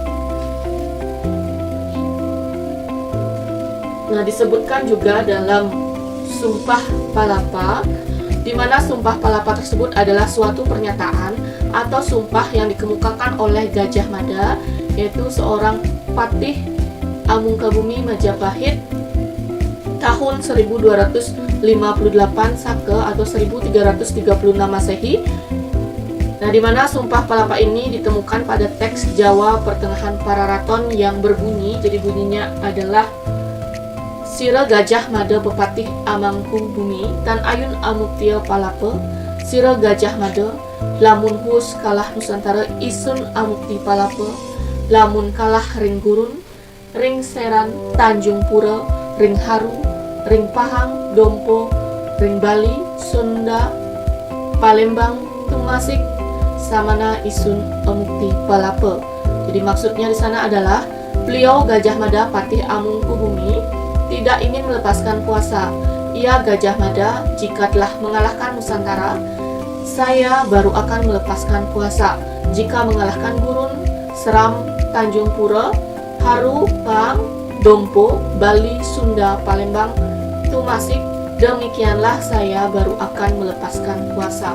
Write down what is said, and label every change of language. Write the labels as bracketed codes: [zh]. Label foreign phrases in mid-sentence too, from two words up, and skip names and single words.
[id] Nah, disebutkan juga dalam Sumpah Palapa, di mana Sumpah Palapa tersebut adalah suatu pernyataan atau sumpah yang dikemukakan oleh Gajah Mada, yaitu seorang patih Amungkabumi Majapahit tahun 1258 Saka atau 1336 Masehi. Nah, di mana Sumpah Palapa ini ditemukan pada teks Jawa Pertengahan Pararaton yang berbunyi, jadi bunyinya adalah [kaw] Sira Gajah Mada Bepatih Amangku Bumi Tan Ayun Amuktia Palapa, Sira Gajah Mada lamun hus kalah Nusantara isun amukti palapa, lamun kalah ring gurun ring seran Tanjung Pura Ring Haru, Ring Pahang, Dompo, Ring Bali, Sunda, Palembang, Tumasik, Samana Isun Emukti Palapa. [id] Jadi maksudnya di sana adalah beliau Gajah Mada Patih Amungkubumi tidak ingin melepaskan kuasa. Ia Gajah Mada jika telah mengalahkan Nusantara, saya baru akan melepaskan kuasa. Jika mengalahkan Gurun, Seram, Tanjung Pura, Haru, Pahang, Dompo, Bali, Sunda, Palembang, Tumasik, demikianlah saya baru akan melepaskan kuasa.